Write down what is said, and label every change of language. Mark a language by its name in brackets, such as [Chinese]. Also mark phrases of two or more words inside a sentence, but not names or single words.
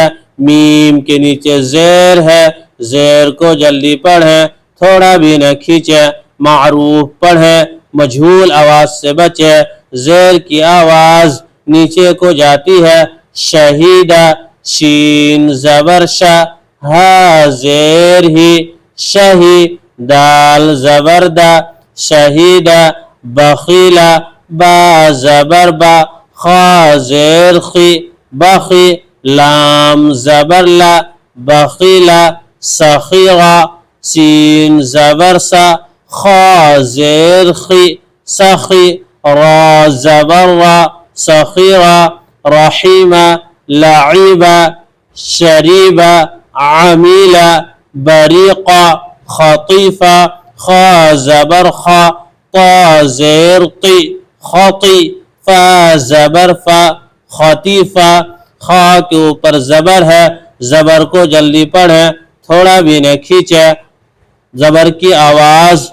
[Urdu] میم کے نیچے زیر ہے، زیر کو جلدی پڑھیں، تھوڑا بھی نہ کھینچے، معروف پڑھیں، مجہول آواز سے بچے۔ زیر کی آواز نیچے کو جاتی ہے۔ شہیدہ شین زبر شا، ہا زیر ہی، شہی، دال زبر دا، شہیدہ۔ بخیلہ با زبر با، خا زیر خی، بخی، لام زبر لا، بخیلہ۔ سخیغہ سین زبر سا، خا زیر خی، سخی، را زبر را، سخیغہ۔ رحیمہ لعیبہ، شریبہ، عمیلہ، بریقہ، خطیفہ، خا زبر خا، طا زیر قی، خطی، فا زبر فا، خطیفہ، خا کے اوپر زبر ہے، زبر کو جلدی پڑھیں، تھوڑا بھی نہ کھینچے، زبر کی آواز